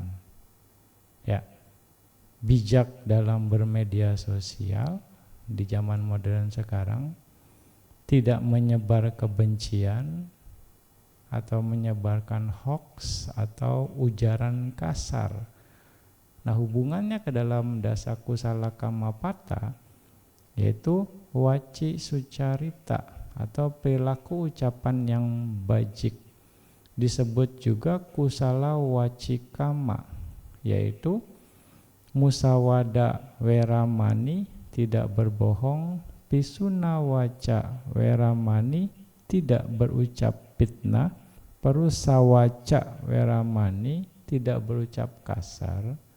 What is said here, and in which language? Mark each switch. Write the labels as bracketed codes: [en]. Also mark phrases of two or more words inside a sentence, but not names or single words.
[id] Ya, bijak dalam bermedia sosial di zaman modern sekarang, tidak menyebar kebencian atau menyebarkan hoax atau ujaran kasar. Nah, hubungannya ke dalam [pi] dasa kusala kamapata [id] yaitu [pi] waci sucarita [id] atau perilaku ucapan yang bajik. Disebut juga [pi] kusala wacikama, [id] yaitu [pi] musawada weramani, [id] tidak berbohong, [pi] pisuna waca weramani, [id] tidak berucap fitnah, [pi] perusawaca weramani, [id] tidak berucap kasar,